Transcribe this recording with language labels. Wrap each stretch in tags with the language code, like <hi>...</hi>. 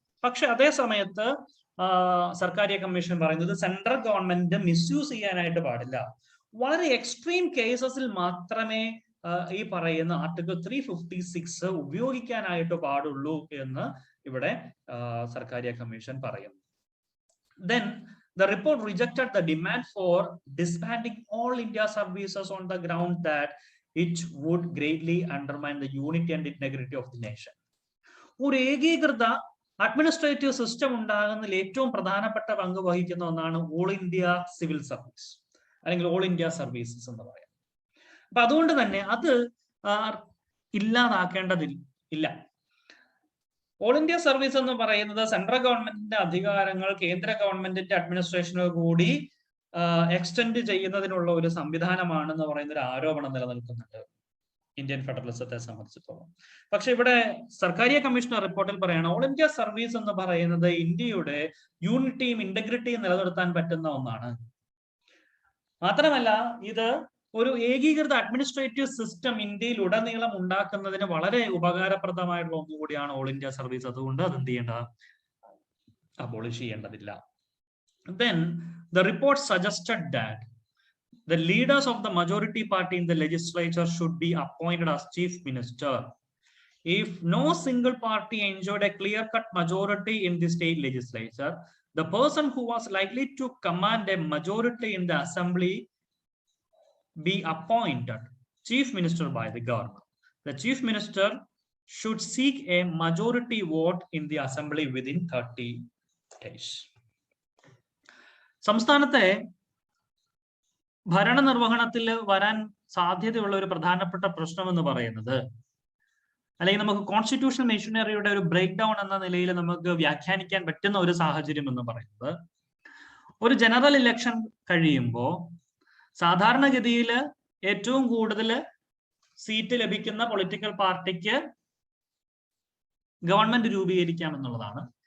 <ml>പക്ഷെ അതേ സമയത്ത് സർക്കാരിയ കമ്മീഷൻ പറയുന്നത് സെൻട്രൽ ഗവൺമെന്റ് മിസ്യൂസ് ചെയ്യാനായിട്ട് പാടില്ല. വളരെ എക്സ്ട്രീം കേസസിൽ മാത്രമേ ഈ പറയുന്ന ആർട്ടിക്കിൾ 356 ഉപയോഗിക്കാനായിട്ട് പാടുള്ളൂ എന്ന് ഇവിടെ സർക്കാരിയ കമ്മീഷൻ പറയുന്നു.</ml> <en>Then the report rejected the demand for disbanding all India services on the ground that it would greatly undermine the unity and integrity of the nation.</en> <ml>ഒരു ഏകീകൃത അഡ്മിനിസ്ട്രേറ്റീവ് സിസ്റ്റം ഉണ്ടാകുന്നതിൽ ഏറ്റവും പ്രധാനപ്പെട്ട പങ്ക് വഹിക്കുന്ന ഒന്നാണ് ഓൾ ഇന്ത്യ സിവിൽ സർവീസ് അല്ലെങ്കിൽ all India services എന്ന് പറയാം. അപ്പൊ അതുകൊണ്ട് തന്നെ അത് ഇല്ലാതാക്കേണ്ടതില്ല. ഓൾ ഇന്ത്യ സർവീസ് എന്ന് പറയുന്നത് സെൻട്രൽ ഗവൺമെന്റിന്റെ അധികാരങ്ങൾ കേന്ദ്ര ഗവൺമെന്റിന്റെ അഡ്മിനിസ്ട്രേഷനോ കൂടി എക്സ്റ്റെൻഡ് ചെയ്യുന്നതിനുള്ള ഒരു സംവിധാനമാണെന്ന് പറയുന്ന ഒരു ആരോപണം നിലനിൽക്കുന്നുണ്ട് ഇന്ത്യൻ ഫെഡറലിസത്തെ സംബന്ധിച്ചിടത്തോളം. പക്ഷെ ഇവിടെ സർക്കാരിയ കമ്മീഷണർ റിപ്പോർട്ടിൽ പറയാണ് ഓൾ ഇന്ത്യ സർവീസ് എന്ന് പറയുന്നത് ഇന്ത്യയുടെ യൂണിറ്റിയും ഇന്റഗ്രിറ്റിയും നിലനിർത്താൻ പറ്റുന്ന ഒന്നാണ്. മാത്രമല്ല ഇത് ഒരു ഏകീകൃത അഡ്മിനിസ്ട്രേറ്റീവ് സിസ്റ്റം ഇന്ത്യയിൽ ഉടനീളം ഉണ്ടാക്കുന്നതിന് വളരെ ഉപകാരപ്രദമായിട്ടുള്ള ഒന്നുകൂടിയാണ് ഓൾ ഇന്ത്യ സർവീസ്. അതുകൊണ്ട് അത് എന്ത് ചെയ്യേണ്ട, അബോളിഷ് ചെയ്യേണ്ടതില്ല.</ml> <en>Then the report suggested that the leaders of the majority party in the legislature should be appointed as chief minister. If no single party enjoyed a clear-cut majority in the state legislature, the person who was likely to command a majority in the assembly be appointed chief minister by the government. The chief minister should seek a majority vote in the assembly within 30 days.</en> <ml>സംസ്ഥാനത്തെ ഭരണനിർവഹണത്തിൽ വരാൻ സാധ്യതയുള്ള ഒരു പ്രധാനപ്പെട്ട പ്രശ്നം എന്ന് പറയുന്നത്, അല്ലെങ്കിൽ നമുക്ക് കോൺസ്റ്റിറ്റ്യൂഷണൽ മെഷീനറിയുടെ ഒരു ബ്രേക്ക് ഡൗൺ എന്ന നിലയിൽ നമുക്ക് വ്യാഖ്യാനിക്കാൻ പറ്റുന്ന ഒരു സാഹചര്യം എന്ന് പറയുന്നത്, ഒരു ജനറൽ ഇലക്ഷൻ കഴിയുമ്പോൾ സാധാരണഗതിയിൽ ഏറ്റവും കൂടുതൽ സീറ്റ് ലഭിക്കുന്ന പൊളിറ്റിക്കൽ പാർട്ടിക്ക് ഗവൺമെന്റ് രൂപീകരിക്കാം എന്നുള്ളതാണ്.</ml>